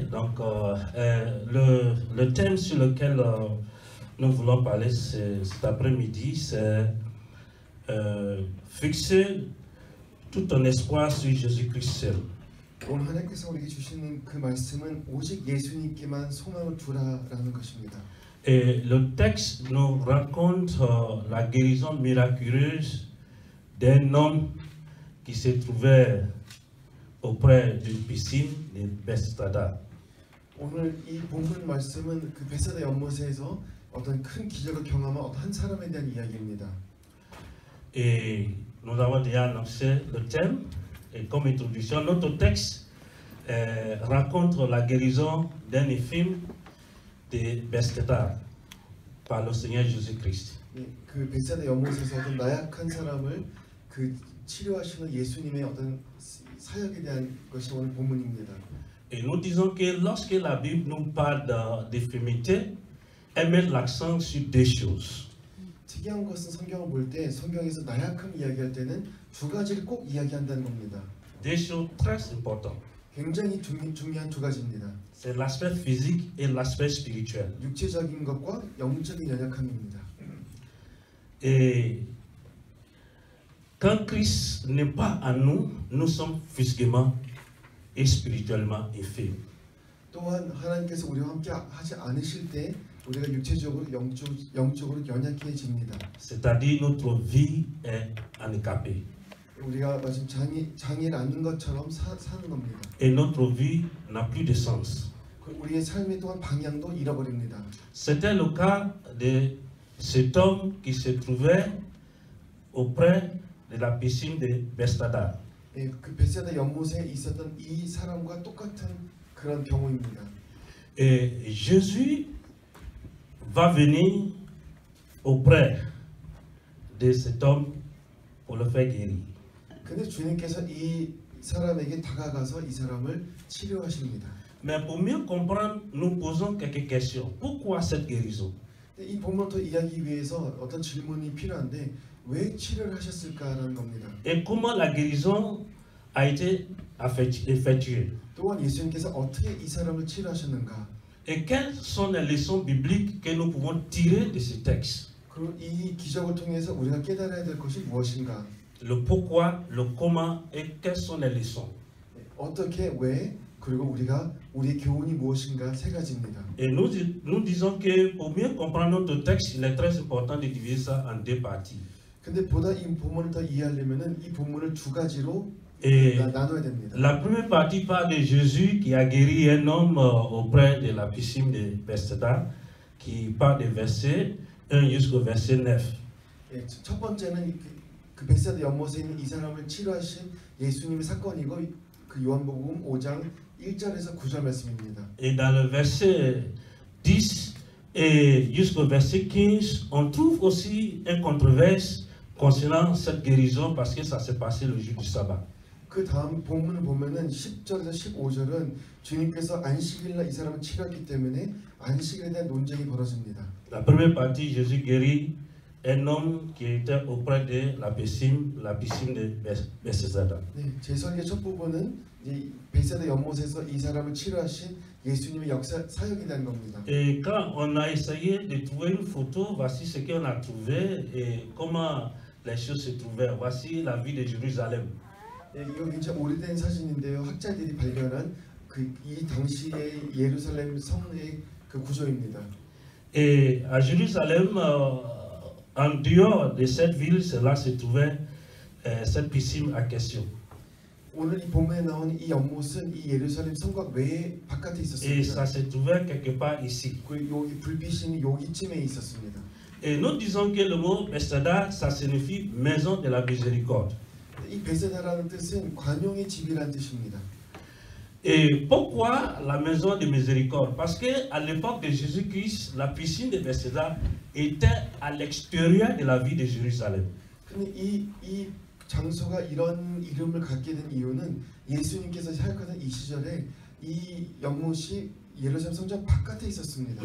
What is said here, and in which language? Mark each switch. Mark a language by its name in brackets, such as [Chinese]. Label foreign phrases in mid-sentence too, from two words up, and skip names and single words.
[French] Donc le thème sur lequel nous voulons parler cet après-midi, c'est fixer tout ton espoir sur Jésus-Christ seul. [Korean] 오늘 하나님께서 우리에게 주시는 그 말씀은 오직 예수님께만 소망을 두라라는 것입니다. [French] Et le texte nous raconte la guérison miraculeuse d'un homme qui se trouvait auprès d'une piscine de Bethesda. [Korean] 오늘 이 본문 말씀은 그 베세다 연못에서 어떤 큰 기적을 경험한 어떤 한 사람에 대한 이야기입니다. [French] Et nous avons déjà annoncé le thème. Et comme introduction, notre texte raconte la guérison d'un infirme de Bethesda par le Seigneur Jésus-Christ. [Korean] 그 베세다 연못에서 어떤 나약한 사람을 그 치료하시는 예수님의 어떤 사역에 대한 것이 오늘 본문입니다. [French] Et nous disons que lorsque la Bible nous parle d'infirmité, elle met l'accent sur deux choses. [Korean] 특이한 것은 성경을 볼 때 성경에서 나약함 이야기할 때는 두 가지를 꼭 이야기한다는 겁니다. [French] Deux choses très importantes. [Korean] 굉장히 중요한 두 가지입니다. [French] C'est l'aspect physique et l'aspect spirituel. [Korean] 육체적인 것과 영적인 연약함입니다. [French] Et quand Christ n'est pas en nous, nous sommes physiquement et spirituellement infirmes. [Korean] 또한 하나님께서 우리와 함께 하지 않으실 때 우리가 육체적으로 영적으로 연약해집니다. [French] C'est-à-dire notre vie est handicapée. [Korean] 우리가 마침 장애를 앉는 것처럼 사는 겁니다. [French] Et notre vie n'a plus de sens. [Korean] 우리의 삶의 또한 방향도 잃어버립니다. [French] C'était le cas de cet homme qui se trouvait auprès de la piscine de Bethesda. [Korean] 예, 그 베세다 연못에 있었던 이 사람과 똑같은 그런 경우입니다. [French] Et Jésus va venir auprès de cet homme pour le faire guérir. [Korean] 근데 주님께서 이 사람에게 다가가서 이 사람을 치료하십니다. [French] Mais pour mieux comprendre, nous posons quelques questions. Pourquoi cette guérison? [Korean] 이 본문을 더 이해하기 위해서 어떤 질문이 필요한데 왜 치료를 하셨을까라는 겁니다. [French] Et comment la guérison a été effectuée? [Korean] 또한 예수님께서 어떻게 이 사람을 치료하셨는가? [French] Et quelles sont les leçons bibliques que nous pouvons tirer de ce texte? [Korean] 그리고 이 기적을 통해서 우리가 깨달아야 될 것이 무엇인가? [French] Le pourquoi, le comment et quelles sont les leçons? [Korean] 어떻게, 왜, 그리고 우리의 교훈이 무엇인가 세 가지입니다. [French] Et nous disons que pour mieux comprendre notre texte, il est très important de diviser ça en deux parties. [Korean] 근데 보다 이 본문을 더 이해하려면은 이 본문을 두 가지로 [French] Et [Korean] 나눠야 됩니다. [French] la première partie parle de Jésus qui a guéri un homme auprès de la piscine de Bethesda, qui part des versets 1 jusqu'au verset 9. [Korean] 예, 첫 번째는 그 베세다 연못에 있는 이 사람을 치료하신 예수님의 사건이고 그 요한복음 5장 1절에서 9절 말씀입니다. [French] Et dans le verset 10 et jusqu'au verset 15, on trouve aussi une controverse concernant cette guérison parce que ça s'est passé le jour du sabbat. [Korean] 그 다음 본문을 보면은 10절에서 15절은 주님께서 안식일날 이 사람을 치료했기 때문에 안식일에 대한 논쟁이 벌어집니다. [French] La première partie, Jésus guérit un homme qui était auprès de la piscine de Bethesda. [Korean] 네, 제 설계 첫 부분은 이제 베세다 연못에서 이 사람을 치료하신 예수님의 역사 사역에 대한 겁니다. [French] Et quand on a essayé de trouver une photo, voici ce qu'on a trouvé et comment les choses se trouvaient. Voici la ville de Jérusalem. [Korean] 네, 이거 굉장히 오래된 사진인데요. 학자들이 발견한 이 당시의 예루살렘 성의 그 구조입니다. [French] Et à Jérusalem, en dehors de cette ville, là se trouvait cette piscine à question. [Korean] 오늘 이 본문에 나오는 이 연못은 이 예루살렘 성곽 외에 바깥에 [French] Et [Korean] 있었습니다. [French] ça se trouvait quelque part ici. [Korean] 그 여기 불빛이 여기쯤에 있었습니다. [French] Et nous disons que le mot Bethesda, ça signifie maison de la miséricorde. [Korean] 이 베세다라는 뜻은 관용의 집이라는 뜻입니다. [French] Et pourquoi la maison de miséricorde? Parce que à l'époque de Jésus-Christ, la piscine de Bethesda était à l'extérieur de la ville de Jérusalem. [Korean] 근데 이 장소가 이런 이름을 갖게 된 이유는 예수님께서 사역하던 이 시절에 이 연못이 예루살렘 성전 바깥에 있었습니다.